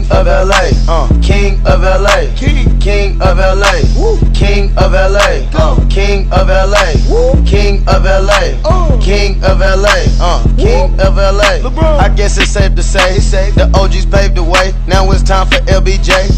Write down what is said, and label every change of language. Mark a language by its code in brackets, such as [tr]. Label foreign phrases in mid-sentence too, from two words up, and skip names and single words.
[en] LA, king of LA, king of LA, king of LA, king of LA, king of LA, king of LA, king of LA. I guess it's safe to say the OGs paved the way. Now it's time for LBJ.